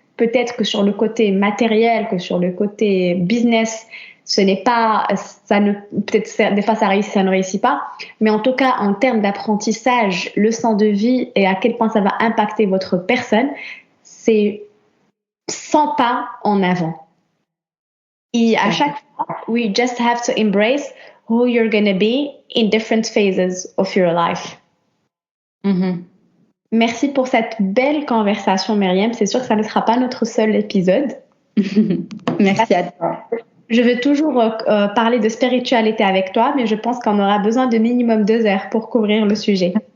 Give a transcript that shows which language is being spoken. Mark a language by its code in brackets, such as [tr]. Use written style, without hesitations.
[fr] Peut-être que sur le côté matériel, que sur le côté business, ce n'est pas, peut-être des fois ça réussit, ça ne réussit pas. Mais en tout cas, en termes d'apprentissage, leçon de vie et à quel point ça va impacter votre personne, c'est 100 pas en avant. Et à chaque fois, [en] we just have to embrace who you're going to be in different phases of your life. [fr] Merci pour cette belle conversation, Myriam. C'est sûr que ça ne sera pas notre seul épisode. Merci à toi. Je veux toujours parler de spiritualité avec toi, mais je pense qu'on aura besoin de minimum 2 heures pour couvrir le sujet.